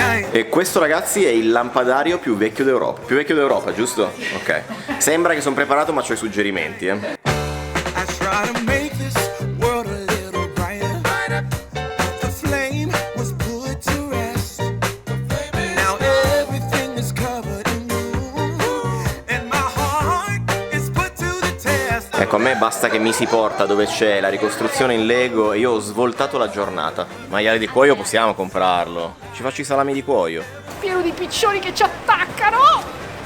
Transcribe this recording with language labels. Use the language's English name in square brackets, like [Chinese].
[Italian] E questo, ragazzi, è il lampadario più vecchio d'Europa. Più vecchio d'Europa, giusto? Ok. Sembra che sono preparato, ma c'ho i suggerimenti, [English] I try to make this world a little brighter. The flame was put to rest. Now everything is covered in gloom, and my heart is put to the test. [Italian] Ecco, a me basta che mi si porta dove c'è la ricostruzione in Lego e io ho svoltato la giornata. Maiale di cuoio possiamo comprarlo. Ci faccio i salami di cuoio. Pieno di piccioni che ci attaccano!